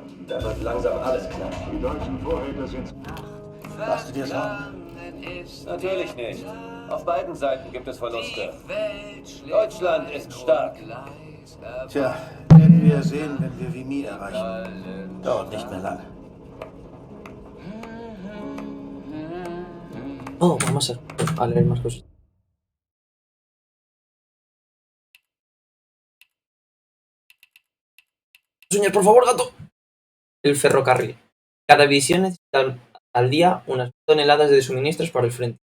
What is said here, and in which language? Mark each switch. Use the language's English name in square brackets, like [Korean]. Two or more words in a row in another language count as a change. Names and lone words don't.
[German] Da wird langsam alles knapp. Die deutschen Vorräte sind... Machst du dir Sorgen? Natürlich nicht. Auf beiden Seiten gibt es Verluste. Deutschland ist stark. Tja, werden wir sehen, wenn wir Vimy erreichen. Dauert nicht mehr lang. [Spanish] Oh, vamos a leer más cosas. Señor, por favor, gato. El ferrocarril. Cada división necesita al día unas toneladas de suministros para el frente.